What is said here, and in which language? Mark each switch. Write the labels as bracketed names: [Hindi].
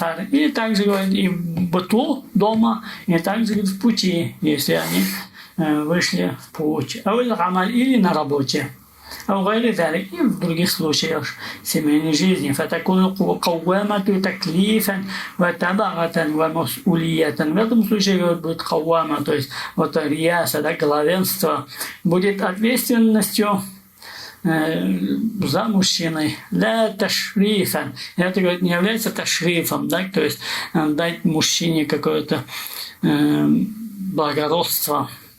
[Russian] Или также, говорит, и в быту дома, и также, говорит, в пути, если они вышли в путь. Или на работе. И в других случаях семейной жизни. [Arabic] فتكون قوامة تكليفا وتبعة ومسؤولية. [Russian] В этом случае, говорит, будет кавама, то есть вот рияса, да, главенство, будет ответственностью за мужчиной. [Arabic] Ля ташрифа. [Russian] Это, говорит, не является ташрифом, да, то есть дать мужчине какое-то благородство.